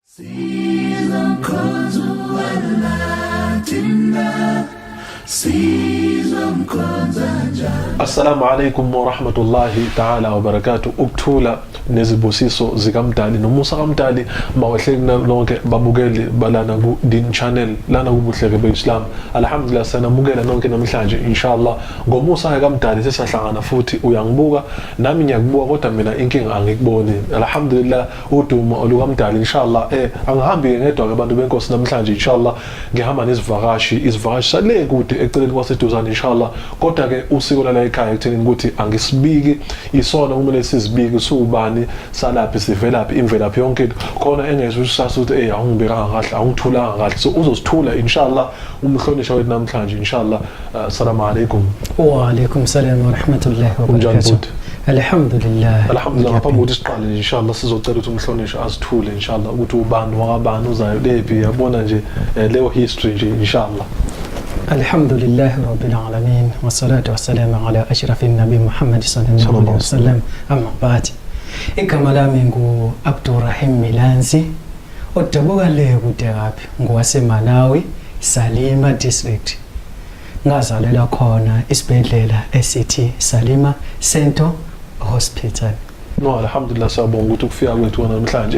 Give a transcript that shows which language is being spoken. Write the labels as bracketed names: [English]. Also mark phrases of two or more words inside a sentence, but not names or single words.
[Arabic] السلام عليكم ورحمة الله تعالى وبركاته. [Zulu] Ukuthula nezibusiso zikamdali nomusa kamdali mawehlekina lonke babukeli balana ku Deen Channel lana kubuhle be Islam. Alhamdulillah sanamukela nonke namhlanje inshallah ngomusa kamdali sesahlangana futhi uyangibuka nami ngiyakubuka kodwa mina inkinga angikuboni. Alhamdulillah udumo olukamdali inshallah angihambi ngedwa ke abantu benkosi namhlanje inshallah ngihamba nezivakashi sale kude eceleni kwaseduzane inshallah kodwa ke usiko la ekhaya ekutheni ukuthi angisibiki isona kumele sizibike subani salaphi sivelaphi imvelaphi yonke khona engezusasa ukuthi awungibekanga kahle awungithulanga kahle so uzosithula inshallah umhlonisha wethu namhlanje inshallah. [Arabic] السلام عليكم. وعليكم السلام ورحمة الله وبركاته. Alhamdulillah [Zulu] ngaphambi kokuthi siqale inshallah sizocela ukuthi umhlonisha asithule inshallah ukuthi ubani wakabani uzayo lephi yabona nje leyo history nje inshallah. [Arabic] الحمد لله رب العالمين والصلاة والسلام على أشرف النبي محمد صلى الله عليه وسلم أما بعد. [Zulu] Igama lami ngu Abdurrahim Milanzi odabuka le kude kaphi ngwaseMalawi Salima district ngazalela khona isibhedlela esithi Salima Center Hospital. No, alhamdulillah siyabonga ukuthi ukufika kwethu namhlanje.